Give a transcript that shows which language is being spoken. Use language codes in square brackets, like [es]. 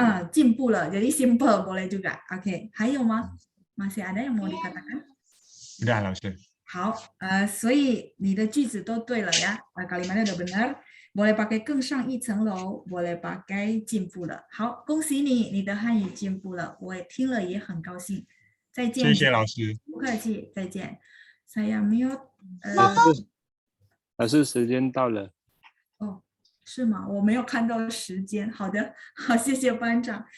[zh] 进步了, [id] jadi simple boleh juga. Oke, [zh] 还有吗? [id] Masih ada yang mau dikatakan? Udah, Laoshi. [zh] 好，所以你的句子都对了呀， [id] kalimatnya udah benar. Boleh pakai [zh] 更上一层楼 [id] boleh pakai [zh] 进步了。好，恭喜你，你的汉语进步了，我也听了也很高兴。再见。谢谢老师。不客气，再见。 [id] Saya mute。 [zh] 老师，时间到了。哦，是吗？我没有看到时间。好的，好，谢谢班长。